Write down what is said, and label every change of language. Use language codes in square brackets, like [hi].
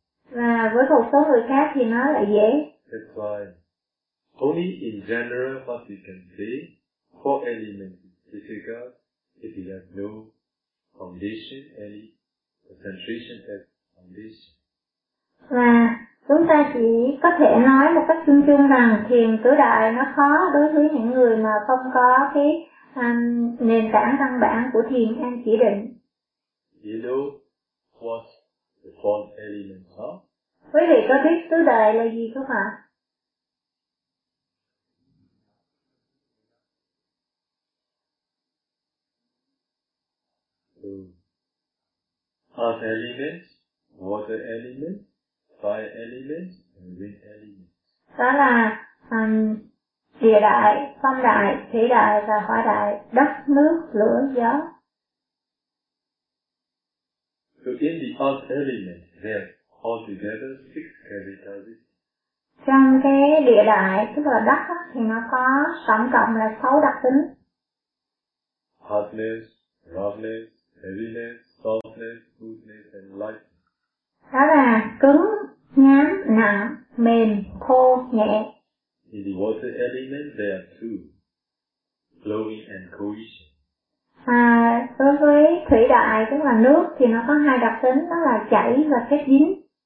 [vi] Và với một số người khác thì nó lại dễ. [en] That's why only in general what we can say, 4 elements is difficult if you have no foundation any. Concentration as foundation. [vi] Và chúng ta chỉ có thể nói một cách chung chung rằng thiền tứ đại nó khó đối với những người mà không có cái nền tảng căn bản của thiền an chỉ định. [en] You know what the four elements are? [vi] Quý vị có biết tứ đại là gì không ạ? [en] Earth elements, water elements, fire elements, and wind elements. [vi] Đó là địa đại, phong đại, thủy đại và hỏa đại, đất, nước, lửa, gió. [en] So in the earth elements, there are altogether 6 characteristics. [vi] Trong cái địa đại, tức là đất, thì nó có tổng cộng là 6 đặc tính. [en] Hardness, roughness, heaviness, softness, smoothness, and lightness. [vi] Đó là cứng, nhám, nặng, mềm, khô, nhẹ. [en] In the water element, there are 2. Flowing and cohesion. [vi] À, đối với thủy đại, tức là nước, thì nó có 2 đặc tính, đó là chảy và kết dính.